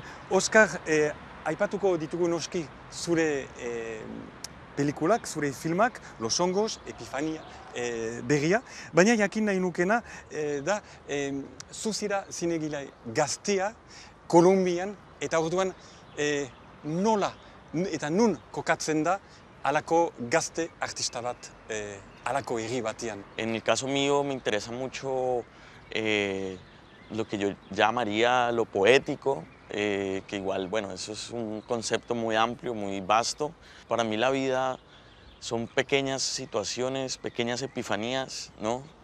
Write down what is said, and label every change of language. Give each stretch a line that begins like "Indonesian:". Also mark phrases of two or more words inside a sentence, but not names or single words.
Basque: Oskar, aipatuko ditugu noski zure pelikulak, zure filmak, Los Hongos, Epifania berria, baina jakin nahi nukena da zuzira zinegile gaztea Kolombian, eta orduan nola eta nun kokatzen da alako gazte artista bat alako herri batian.
Spanish: En el caso mío me interesa mucho lo que yo llamaría lo poético, que igual, bueno, eso es un concepto muy amplio, muy vasto. Para mí la vida son pequeñas situaciones, pequeñas epifanías, ¿no?